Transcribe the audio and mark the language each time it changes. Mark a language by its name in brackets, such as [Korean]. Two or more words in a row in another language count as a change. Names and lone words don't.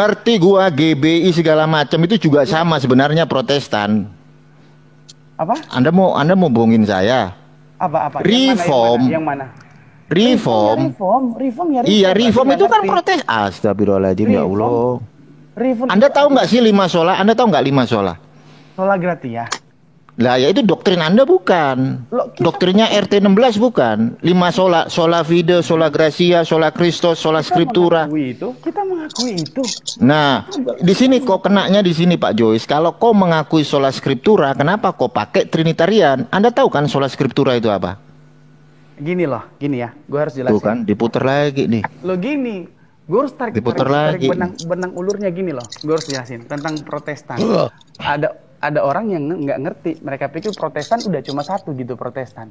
[Indonesian] Ngerti gua GBI segala macam itu juga sama sebenarnya Protestan. apa? Anda mau bohongin saya? Apa? Reform. Yang mana? Reform. Reform ya. Iya, reform Berarti itu nggak kan ngerti. protes. Astagfirullahaladzim, ya Reform. Allah. Reform. Anda tahu nggak sih 5 sola? Anda tahu nggak 5 sola? [Latin] Sola gratia. [Indonesian] Lah ya itu doktrin Anda bukan. Loh, kita- Doktrinnya RT 16 bukan. [Latin] 5 sola, sola fide, sola gracia, sola Christos, sola scriptura. [Indonesian] Kita mengakui itu. Nah, di sini kok kenanya di sini Pak Joyce. Kalau kau mengakui [Latin] sola scriptura, [Indonesian] kenapa kau pakai Trinitarian? Anda tahu kan [Latin] sola scriptura [Indonesian] itu apa? Gini ya. Gue harus jelasin. Bukan, diputer lagi nih. Lo gini. Gue harus tarik Diputer lagi. benang ulurnya gini loh. Gue harus jelasin tentang Protestan. Ada orang yang nggak ngerti. Mereka pikir Protestan udah cuma satu gitu Protestan.